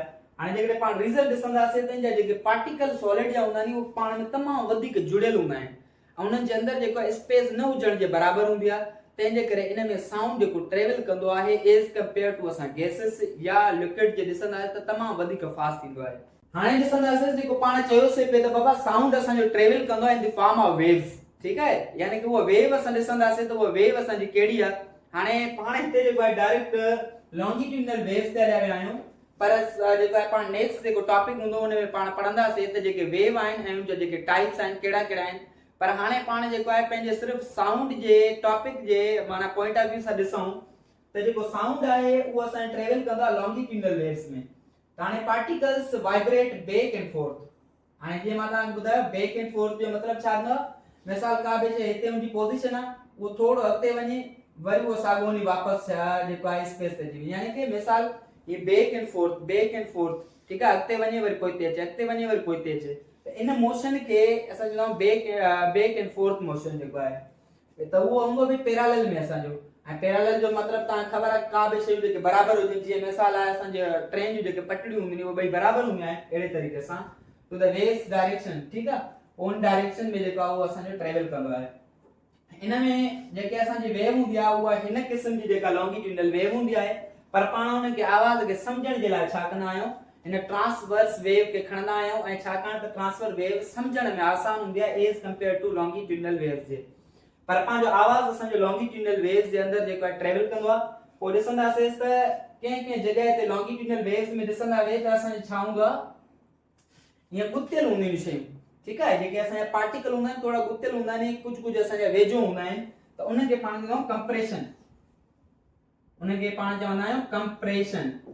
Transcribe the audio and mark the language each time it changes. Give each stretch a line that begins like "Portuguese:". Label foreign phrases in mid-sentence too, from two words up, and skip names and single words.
Sindhi: हाणे जेकॾहिं पाण रिज़ल्ट ॾिसंदासीं त इन जा जेके पार्टिकल सॉलिड जा हूंदा आहिनि उहे पाण में तमामु वधीक जुड़ियल हूंदा आहिनि ऐं उन्हनि जे अंदर जेको आहे स्पेस न हुजण जे बराबरि हूंदी आहे। तंहिंजे करे इन में साउंड जेको ट्रेवल कंदो आहे
English: as compare to
Sindhi: असां गैसेस या लिक्विड जे ॾिसंदासीं त तमामु वधीक फास्ट थींदो आहे। हाणे ॾिसंदासीं जेको पाण चयोसीं पिए त बाबा साउंड असांजो ट्रेवल कंदो आहे
English: in the form of waves,
Sindhi: ठीकु आहे, यानी कि उहा वेव असां ॾिसंदासीं त उहा वेव असांजी कहिड़ी आहे। हाणे पाण हिते जेको आहे डायरेक्ट
English: longitudinal waves
Sindhi: ते हलिया विया आहियूं, पर जेको आहे पाण नेक्स्ट जेको टॉपिक हूंदो उन में पाण पढ़ंदासीं त जेके वेव आहिनि ऐं उनजा जेके टाइप्स आहिनि कहिड़ा कहिड़ा आहिनि। पर हाणे पाण जेको आहे पंहिंजे सिर्फ़ साउंड जे टॉपिक जे माना
English: point of view
Sindhi: सां ॾिसूं त जेको साउंड आहे उहो असां ट्रेवल कंदो आहे
English: longitudinal waves
Sindhi: में। त हाणे
English: particles vibrate back and forth.
Sindhi: हाणे जीअं मां तव्हांखे ॿुधायो
English: back and forth
Sindhi: जो मतिलबु छा थींदो, मिसाल का बि शइ हिते मुंहिंजी पोजीशन आहे उहो थोरो अॻिते वञे वरी उहो साॻियो वञी वापसि जेको आहे स्पेस ते अची वञे, यानी कि मिसाल ये
English: back and forth,
Sindhi: ठीकु आहे, अॻिते वञे वरी पोइ हिते अचे, अॻिते वञे वरी पोइ हिते अचे। त इन मोशन खे असां चवंदा आहियूं
English: back and forth motion
Sindhi: जेको आहे, त उहो हूंदो बि पैरेलल में असांजो। ऐं पैरेलल जो मतिलबु तव्हांखे ख़बर आहे का बि शयूं जेके बराबरि हुजनि, जीअं मिसाल आहे असांजे ट्रेन जूं जेके पटड़ियूं हूंदियूं आहिनि उहे ॿई बराबरि हूंदियूं आहिनि, अहिड़े तरीक़े सां
English: to the west direction,
Sindhi: ठीकु आहे, उन डायरेक्शन में जेको आहे उहो असांजो ट्रेवल कंदो आहे। इन में जेके असांजी वेव हूंदी आहे उहा हिन क़िस्म जी जेका
English: longitudinal wave
Sindhi: हूंदी आहे, पर पाण उनखे आवाज़ खे सम्झण जे लाइ छा कंदा आहियूं, इन
English: transverse wave
Sindhi: के खणंदा आहियूं ऐं छाकाणि त
English: transfer wave
Sindhi: सम्झण में आसान हूंदी आहे
English: as compare to longitudinal waves
Sindhi: जे, पर पंहिंजो आवाज़ असांजो
English: longitudinal waves
Sindhi: जे अंदर जेको आहे ट्रेवल कंदो आहे। पोइ ॾिसंदासीं त कंहिं जॻह ते
English: longitudinal waves
Sindhi: में ॾिसंदा वे त असांजो छा हूंदो आहे, ईअं गुथियल हूंदियूं आहिनि शयूं, ठीकु आहे, जेके असांजा पार्टिकल हूंदा आहिनि थोरा गुथियल हूंदा आहिनि, कुझु असांजा वेझो हूंदा आहिनि, त उनखे पाण चवंदा आहियूं कंप्रेशन, उनखे पाण चवंदा आहियूं कंप्रेशन।